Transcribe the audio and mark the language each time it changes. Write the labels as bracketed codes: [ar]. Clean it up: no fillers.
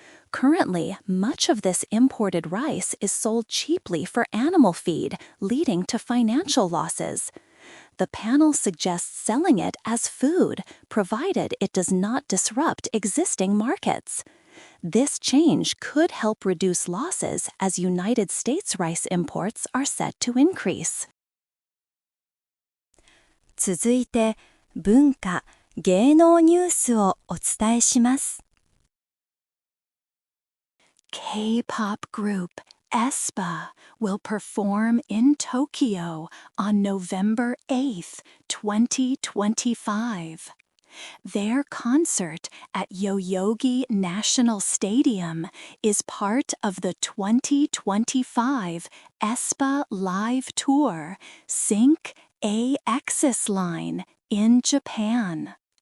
[en] Currently, much of this imported rice is sold cheaply for animal feed, leading to financial losses. The panel suggests selling it as food, provided it does not disrupt existing markets. This change could help reduce losses as United States rice imports are set to increase. [ja] 続いて、文化・芸能ニュースをお伝えします。 [en] K-pop group aespa will perform in Tokyo on November 8th, 2025. Their concert at Yoyogi National Stadium is part of the 2025 aespa Live Tour Sync A-Axis Line in Japan.